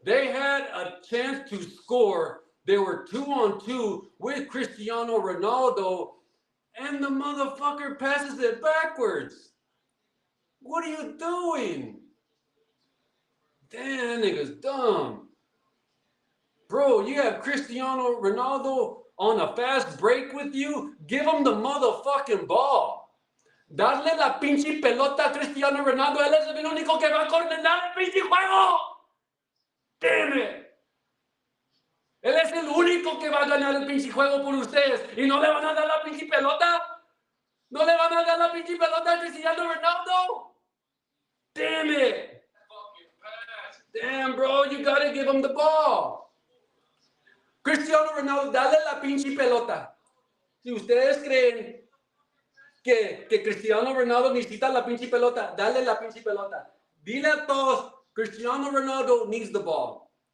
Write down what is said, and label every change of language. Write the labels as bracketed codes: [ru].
[en] They had a chance to score. They were 2-on-2 with Cristiano Ronaldo, and the motherfucker passes it backwards. What are you doing? Damn, that nigga's dumb. Bro, you have Cristiano Ronaldo on a fast break with you? Give him the motherfucking ball. [es] Darle la pinche pelota a Cristiano Ronaldo. Él es el único que va a coordinar el pinche juego. [en] Damn it. [es] Él es el único que va a ganar el pinche juego por ustedes. ¿Y no le van a dar la pinche pelota? ¿No le van a dar la pinche pelota a Cristiano Ronaldo? [en] Damn it. Damn, bro, you gotta give him the ball. [es] Cristiano Ronaldo, dale la pinche pelota. Si ustedes creen que Cristiano Ronaldo necesita la pinche pelota, dale la pinche pelota. Dile a todos, [en] Cristiano Ronaldo needs the ball.